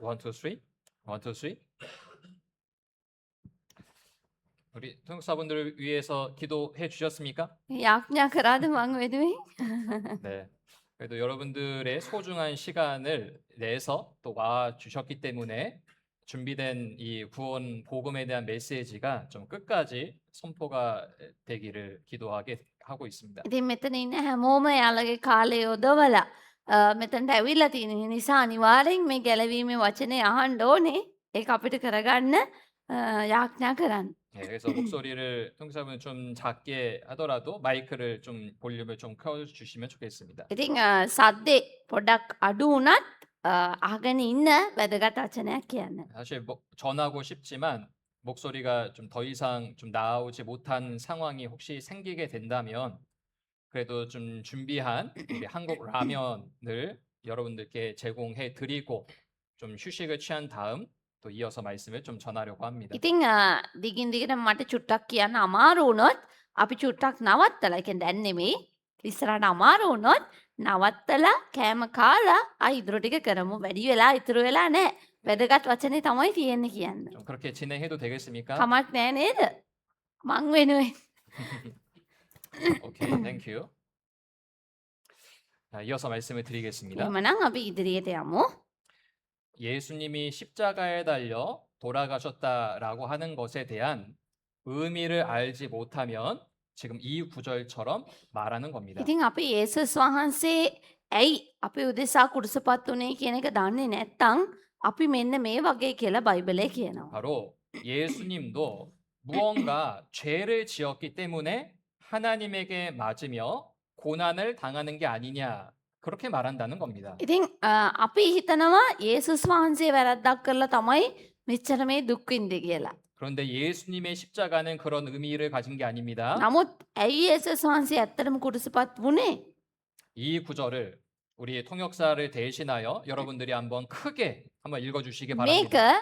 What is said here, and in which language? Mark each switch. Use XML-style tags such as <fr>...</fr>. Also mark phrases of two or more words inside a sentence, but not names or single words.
<en>One, two, three. One, two, three.</en> <ko>우리 통역사분들을 위해서 기도해 주셨습니까?</ko> <si>යාඥා කරාද මං වෙනුවෙන්?</si> <ko>네. 그래도 여러분들의 소중한 시간을 내서 또 와 주셨기 때문에 준비된 이 구원 복음에 대한 메시지가 좀 끝까지 선포가 되기를 기도하게 하고 있습니다.</ko> <si>ඉතින් මෙතන ඉන්න හැමෝම යාළගේ කාලය යොදවලා මෙතනට ඇවිල්ලා තියෙන නිසා අනිවාර්යෙන් මේ ගැලවීමේ වචනේ අහන්න ඕනේ. ඒක අපිට කරගන්න යාඥා කරන්න.</si> <ko>네, 그래서 목소리를 통역사분 좀 작게 하더라도 마이크를 좀 볼륨을 좀 켜주시면 좋겠습니다.</ko> <si>ඉතින් සද්දේ පොඩක් අඩු වුණත් අහගෙන ඉන්න වැදගත් වචනයක් කියන්න.</si> <ko>사실 전하고 싶지만 목소리가 좀 더 이상 좀 나오지 못한 상황이 혹시 생기게 된다면 그래도 좀 준비한 우리 한국 라면을 여러분들께 제공해 드리고 좀 휴식을 취한 다음 또 이어서 말씀을 좀 전하려고 합니다.</ko> <si>ඉතින් දිගින් දිගට මට චුට්ටක් කියන්න අමාරු වුණොත් අපි චුට්ටක් නවත්තලා කියන්නේ දැන් නෙමෙයි ඉස්සරහට අමාරු වුණොත් නවත්තලා කෑම කාලා ඉතුරු ටික කරමු වැඩි වෙලා ඉතුරු වෙලා නැහැ වැදගත් වචනේ තමයි තියෙන්නේ කියන්න.</si> <ko>좀 그렇게 진행해도 되겠습니까?</ko> <si>කමක් නැහැ නේද? මං වෙනුවෙන්.</si> <en>Okay, thank you.</en> <ko>자, 이어서 말씀을 드리겠습니다.</ko> <si>එහෙමනම් අපි ඉදිරියට යමු.</si> <ko>예수님이 십자가에 달려 돌아가셨다라고 하는 것에 대한 의미를 알지 못하면 지금 이 구절처럼 말하는 겁니다.</ko> <si>ඉතින් අපි යේසුස් වහන්සේ ඇයි අපි උදෙසා කුරුසපත් උනේ කියන එක දන්නේ නැත්නම් අපි මෙන්න මේ වගේ කියලා බයිබලයේ කියනවා.</si> <ko>바로 예수님도 무언가 죄를 지었기 때문에 하나님에게 맞으며 고난을 당하는 게 아니냐 그렇게 말한다는 겁니다.</ko> <si>ඉතින් අපි හිතනවා යේසුස් වහන්සේ වැරද්දක් කරලා තමයි මෙච්චර මේ දුක් විඳේ කියලා.</si> <ko>그런데 예수님의 십자가는 그런 의미를 가진 게 아닙니다.</ko> <si>නමුත් ඇයි යේසුස් වහන්සේ ඇත්තටම කුරුසපත් වුනේ?</si> <ko>이 구절을 우리 통역사를 대신하여 여러분들이 한번 크게 한번 읽어주시기</ko> <si>මේක</si> <ko>바랍니다.</ko>